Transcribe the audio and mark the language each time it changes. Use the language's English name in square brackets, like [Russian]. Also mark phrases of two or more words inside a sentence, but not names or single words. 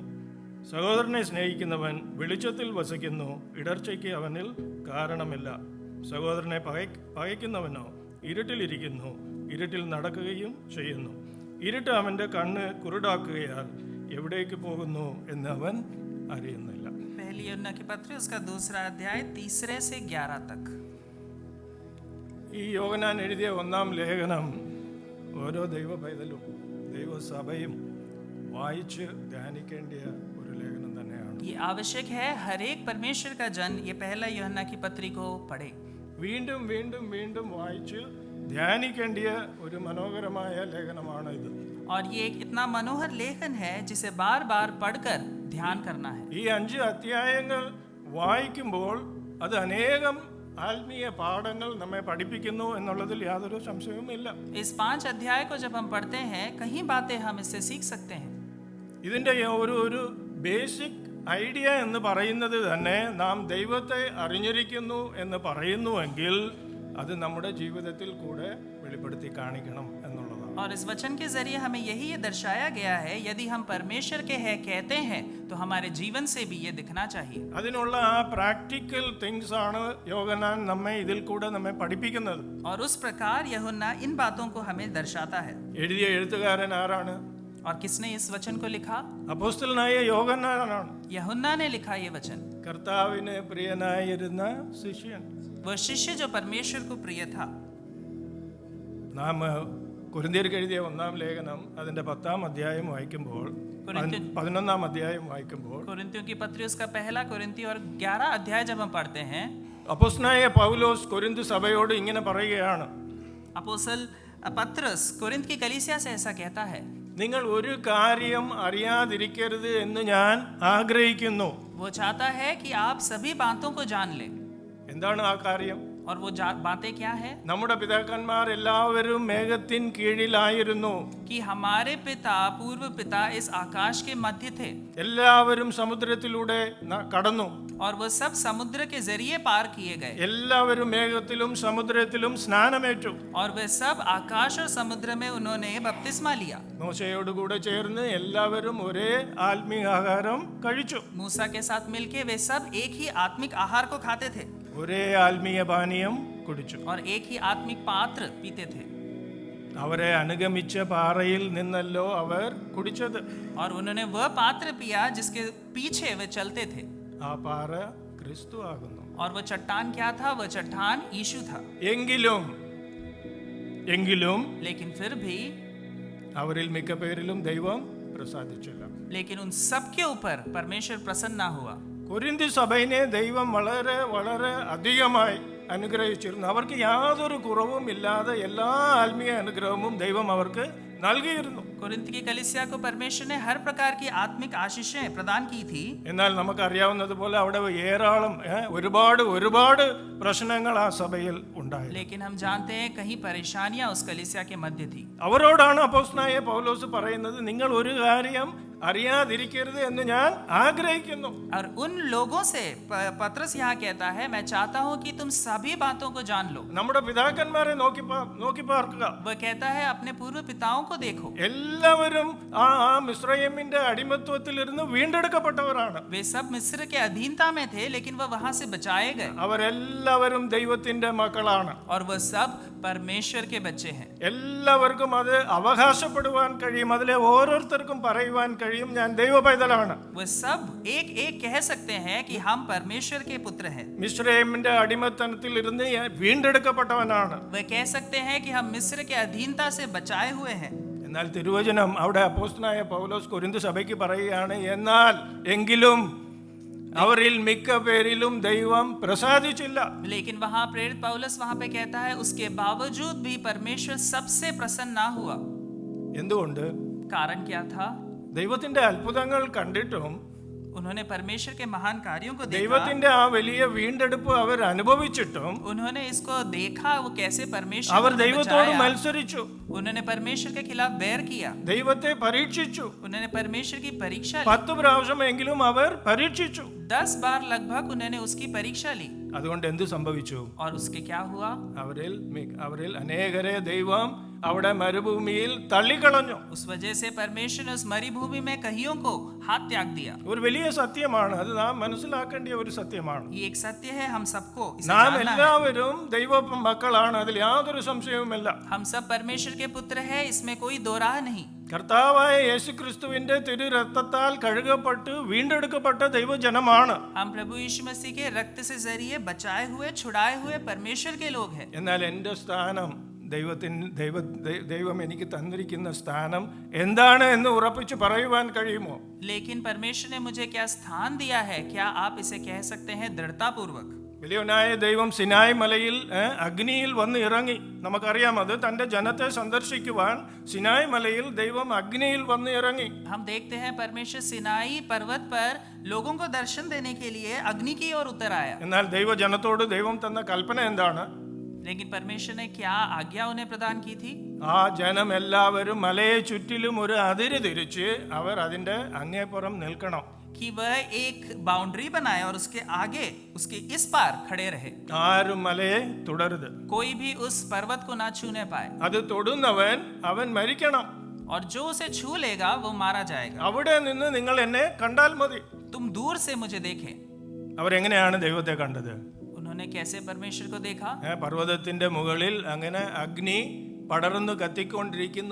[Malayalam] സഹോദരനെ സ്നേഹിക്കുന്നവൻ വെളിച്ചത്തിൽ വസിക്കുന്നു, ഇടർച്ചയ്ക്ക് അവനിൽ കാരണമില്ല. സഹോദരനെ പകയ്ക്കുന്നവനോ ഇരുട്ടിലിരിക്കുന്നു, ഇരുട്ടിൽ നടക്കുകയും ചെയ്യുന്നു. ഇരുട്ട് അവൻ്റെ കണ്ണ് കുരുടാക്കുകയാൽ എവിടേക്ക് പോകുന്നു എന്ന് അവൻ അറിയുന്നില്ല. [Hindi] पहली यूहन्ना की पत्री उसका दूसरा अध्याय 3 से 11 तक. [Malayalam] ഈ യോഹന്നാൻ എഴുതിയ ഒന്നാം ലേഖനം ഓരോ ദൈവ പൈതലും ദൈവസഭയും വായിച്ച് ധ്യാനിക്കേണ്ട ഒരു ലേഖനം തന്നെയാണ്. [Hindi] ये आवश्यक है हर एक परमेश्वर का जन ये पहला यूहन्ना की पत्री को पढ़े. [Malayalam] വീണ്ടും വീണ്ടും വീണ്ടും വായിച്ച് ധ്യാനിക്കേണ്ടിയ ഒരു മനോഹരമായ ലേഖനമാണ് ഇത്. [Hindi] और ये एक इतना मनोहर लेखन है जिसे बार बार पढ़कर ध्यान करना है. [Malayalam] ഈ 5 അധ്യായങ്ങൾ വായിക്കുമ്പോൾ അത് അനേകം ആത്മീയ പാഠങ്ങൾ നമ്മെ പഠിപ്പിക്കുന്നു എന്നുള്ളതിൽ യാതൊരു സംശയവുമില്ല. [Hindi] इस 5 अध्याय को जब हम पढ़ते हैं कहीं बातें हम इससे सीख सकते हैं. [Malayalam] ഇതിൻ്റെ ഒരു [English] basic idea [Malayalam] എന്ന് പറയുന്നത് തന്നെ നാം ദൈവത്തെ അറിഞ്ഞിരിക്കുന്നു എന്ന് പറയുന്നുവെങ്കിൽ അത് നമ്മുടെ ജീവിതത്തിൽ കൂടെ വെളിപ്പെടുത്തി കാണിക്കണം എന്നുള്ളതാണ്. [Hindi] और इस वचन के जरिए हमें यही ये दर्शाया गया है, यदि हम परमेश्वर के हैं कहते हैं तो हमारे जीवन से भी ये दिखना चाहिए. [Malayalam] അതിനുള്ള ആ [English] practical things [Malayalam] ആണ് യോഹന്നാൻ നമ്മെ ഇതിൽ കൂടെ നമ്മെ പഠിപ്പിക്കുന്നത്. [Hindi] और उस प्रकार यूहन्ना इन बातों को हमें दर्शाता है. [Malayalam] എഴുതിയ എഴുത്തുകാരൻ ആരാണ്? [Hindi] और किसने इस वचन को लिखा? [Malayalam] അപ്പോസ്തലനായ യോഹന്നാനാണ്. [Hindi] यूहन्ना ने लिखा ये वचन. [Malayalam] കർത്താവിന് പ്രിയനായിരുന്ന ശിഷ്യൻ. [Hindi] वह शिष्य जो परमेश्वर को प्रिय था. [Malayalam] നാം കൊരിന്ത്യർക്ക് എഴുതിയ 1-ാം ലേഖനം അതിന്റെ 10-ാം അധ്യായം വായിക്കുമ്പോൾ 11-ാം അധ്യായം വായിക്കുമ്പോൾ [Hindi] कोरिन्थियों की पत्री उसका पहला कोरिन्थी और 11 अध्याय जब हम पढ़ते हैं, [Malayalam] അപ്പോസ്തലനായ പൗലോസ് കൊരിന്ത് സഭയോട് ഇങ്ങനെ പറയുകയാണ്. [Hindi] अपोस्तल पत्रस कोरिन्थ की कलीसिया से ऐसा कहता है, [Malayalam] നിങ്ങൾ ഒരു കാര്യം അറിയാതിരിക്കരുത് എന്ന് ഞാൻ ആഗ്രഹിക്കുന്നു. [Hindi] वो चाहता है कि आप सभी बातों को जान लें. [Malayalam] എന്താണ് ആ കാര്യം? [Hindi] और वो बातें क्या है? [Malayalam] നമ്മുടെ പിതാക്കന്മാർ എല്ലാവരും മേഘത്തിൻ കീഴിലായിരുന്നു. [Hindi] कि हमारे पिता पूर्व पिता इस आकाश के मध्य थे. [Malayalam] എല്ലാവരും സമുദ്രത്തിലൂടെ കടന്നു. [Hindi] और वो सब समुद्र के जरिए पार किए गए. [Malayalam] എല്ലാവരും മേഘത്തിലും സമുദ്രത്തിലും സ്നാനമേറ്റു. [Hindi] और वे सब आकाश और समुद्र में उन्होंने बपतिस्मा लिया. [Malayalam] മോശയോടുകൂടെ ചേർന്ന് എല്ലാവരും ഒരേ ആത്മീയാഹാരം കഴിച്ചു. [Hindi] मूसा के साथ मिलके वे सब एक ही आत्मिक आहार को खाते थे. [Malayalam] ഒരേ ആത്മീയ പാനീയം കുടിച്ചു. [Hindi] और एक ही आत्मिक पात्र पीते थे. [Malayalam] അവരെ അനുഗമിച്ച പാറയിൽ നിന്നല്ലോ അവർ കുടിച്ചത്. [Hindi] और उन्होंने वह पात्र पिया जिसके पीछे वे चलते थे. [Malayalam] ആ പാറ ക്രിസ്തു ആകുന്നു. [Hindi] और वह चट्टान क्या था? वह चट्टान यीशु था. [Malayalam] എങ്കിലും [Hindi] लेकिन फिर भी [Malayalam] അവരിൽ മിക്ക പേരിലും ദൈവം പ്രസാദിച്ചില്ല. [Hindi] लेकिन उन सब के ऊपर परमेश्वर प्रसन्न ना हुआ. [Malayalam] കൊരിന്തി സഭയെ ദൈവം വളരെ വളരെ അധികമായി അനുഗ്രഹിച്ചിരുന്നു. അവർക്ക് യാതൊരു കുറവും ഇല്ലാതെ എല്ലാ ആത്മീയ അനുഗ്രഹവും ദൈവം അവർക്ക് നൽകിയിരുന്നു. [Hindi] कोरिन्थ की कलीसिया को परमेश्वर ने हर प्रकार की आत्मिक आशीषें प्रदान की थी. [Malayalam] എന്നാൽ നമുക്കറിയാവുന്നതുപോലെ അവിടെ ഏറാളം ഒരുപാട് പ്രശ്നങ്ങൾ ആ സഭയിൽ ഉണ്ടായി. [Hindi] लेकिन हम जानते हैं कहीं परेशानियां उस कलीसिया के मध्य थी. [Malayalam] അവരോടാണ് അപ്പോസ്തലനായ പൗലോസ് പറയുന്നത്, നിങ്ങൾ ഒരു കാര്യം അറിയാതിരിക്കരുത് എന്ന് ഞാൻ ആഗ്രഹിക്കുന്നു. [Hindi] और उन लोगों से पत्रस यहाँ कहता है, मैं चाहता हूँ कि तुम सभी बातों को जान लो. [Malayalam] നമ്മുടെ പിതാക്കന്മാരെ നോക്കി പാർക്കുക. [Hindi] वह कहता है अपने पूर्व पिताओं को देखो. [Malayalam] എല്ലാവരും ആ മിസ്രയീമിന്റെ അടിമത്വത്തിലിരുന്ന് വീണ്ടെടുക്കപ്പെട്ടവരാണ്. [Hindi] वे सब मिस्र के अधीनता में थे, लेकिन वह वहां से बचाए गए. [Malayalam] അവരെല്ലാവരും ദൈവത്തിന്റെ മക്കളാണ്. [Hindi] और वह सब परमेश्वर के बच्चे हैं. [Malayalam] എല്ലാവർക്കും അത് അവകാശപ്പെടുവാൻ കഴിയും. അതിലെ ഓരോരുത്തർക്കും പറയുവാൻ കഴിയും, ഞാൻ ദൈവ പൈതലാണ്. [Hindi] वह सब एक एक कह सकते हैं कि हम परमेश्वर के पुत्र हैं. [Malayalam] മിസ്രയീമിന്റെ അടിമത്തനത്തിൽ ഇരുന്ന് വീണ്ടെടുക്കപ്പെട്ടവനാണ്. [Hindi] वह कह सकते हैं कि हम मिस्र के अधीनता से बचाए हुए हैं. [Malayalam] എന്നാൽ തിരുവചനം അവിടെ അപ്പോസ്തലനായ പൗലോസ് കൊരിന്ത് സഭയ്ക്ക് പറയുകയാണ്, എങ്കിലും അവരിൽ മിക്ക പേരിലും ദൈവം പ്രസാദിച്ചില്ല. [Hindi] लेकिन वहां प्रेरित पौलुस वहां पे कहता है, उसके बावजूद भी परमेश्वर सबसे प्रसन्न ना हुआ. [Malayalam] എന്തുകൊണ്ട്? [Hindi] कारण क्या था? [Malayalam] ദൈവത്തിന്റെ അത്ഭുതങ്ങൾ കണ്ടിട്ടും [Hindi] उन्होंने परमेश्वर के महान कार्यों को देखा. [Malayalam] ദൈവത്തിന്റെ ആ വലിയ വീണ്ടെടുപ്പ് അവർ അനുഭവിച്ചിട്ടും [Hindi] उन्होंने इसको देखा, वो कैसे परमेश्वर [Malayalam] അവർ [Hindi] उन्हें [Malayalam] ദൈവത്തോട് [Hindi] बचाया. [Malayalam] മത്സരിച്ചു. [Hindi] उन्होंने परमेश्वर के खिलाफ बैर किया. [Malayalam] ദൈവത്തെ പരീക്ഷിച്ചു. [Hindi] उन्होंने परमेश्वर की परीक्षा ली. [Malayalam] 10 പ്രാവശ്യമെങ്കിലും അവർ പരീക്ഷിച്ചു. [Hindi] 10 बार लगभग उन्होंने उसकी परीक्षा ली. [Malayalam] അതുകൊണ്ട് എന്ത് സംഭവിച്ചു? [Hindi] और उसके क्या हुआ? [Malayalam] അവരിൽ അനേകരെ ദൈവം അവിടെ മരുഭൂമിയിൽ തള്ളിക്കളഞ്ഞു. [Hindi] उस वजह से परमेश्वर ने उस मरुभूमि में कहियों को हाथ त्याग दिया. [Malayalam] ഒരു വലിയ സത്യമാണ് അത്, നാം മനസ്സിലാക്കേണ്ട ഒരു സത്യമാണ്. [Hindi] ये एक सत्य है, हम सबको इसे [Malayalam] നാം [Hindi] जानना है. [Malayalam] എല്ലാവരും ദൈവ മക്കളാണ്, അതിൽ യാതൊരു സംശയവുമില്ല. [Hindi] हम सब परमेश्वर के पुत्र हैं, इसमें कोई दो राह नहीं. [Malayalam] കർത്താവായ യേശുക്രിസ്തുവിന്റെ തിരു രക്തത്താൽ കഴുകപ്പെട്ട് വീണ്ടെടുക്കപ്പെട്ട ദൈവജനമാണ്. [Hindi] हम प्रभु यीशु मसीह के रक्त से जरिए बचाए हुए छुड़ाए हुए परमेश्वर के लोग हैं. [Malayalam] എന്നാൽ എൻ്റെ സ്ഥാനം ദൈവം എനിക്ക് തന്നിരിക്കുന്ന സ്ഥാനം എന്താണ് എന്ന് ഉറപ്പിച്ച് പറയുവാൻ കഴിയുമോ? [Hindi] लेकिन परमेश्वर ने मुझे क्या स्थान दिया है, क्या आप इसे कह सकते हैं दृढ़ता पूर्वक? [Malayalam] വലിയവനായ ദൈവം സിനായ് മലയിൽ അഗ്നിയിൽ വന്ന് ഇറങ്ങി. നമുക്കറിയാം, അത് തന്റെ ജനത്തെ സന്ദർശിക്കുവാൻ സിനായ് മലയിൽ ദൈവം അഗ്നിയിൽ വന്ന് ഇറങ്ങി. [Hindi] हम देखते हैं परमेश्वर सिनाई पर्वत पर लोगों को दर्शन देने के लिए अग्नि की ओर उतर आया। [Malayalam] എന്നാൽ ദൈവജനത്തോട് ദൈവം തന്ന കൽപ്പന എന്താണ്? [Hindi] लेकिन परमेश्वर ने क्या आज्ञा उन्हें प्रदान की थी? [Malayalam] ആ ജനം എല്ലാവരും മലയെ ചുറ്റിലും ഒരു അതിര് തിരിച്ച് അവർ അതിന്റെ അങ്ങേപ്പുറം നിൽക്കണം. [Hindi] कि वह एक बाउंड्री बनाए और उसके आगे उसके इस पार खड़े रहे। [Malayalam] ആരും മലയെ തുടരുത്. [Hindi] कोई भी उस पर्वत को ना छूने पाए, [Malayalam] അത് തൊടുന്നവൻ അവൻ മരിക്കണം. [Hindi] और जो उसे छू लेगा वो मारा जाएगा। [Malayalam] അവിടെ നിന്ന് നിങ്ങൾ എന്നെ കണ്ടാൽ മതി. [Hindi] तुम दूर से मुझे देखें। [Malayalam] അവരെങ്ങനെയാണ് ദൈവത്തെ കണ്ടത്? [Hindi] उन्होंने कैसे परमेश्वर को देखा? [Malayalam] പർവ്വതത്തിന്റെ മുകളിൽ അങ്ങനെ അഗ്നി പടർന്നു കത്തിക്കൊണ്ടിരിക്കുന്നു.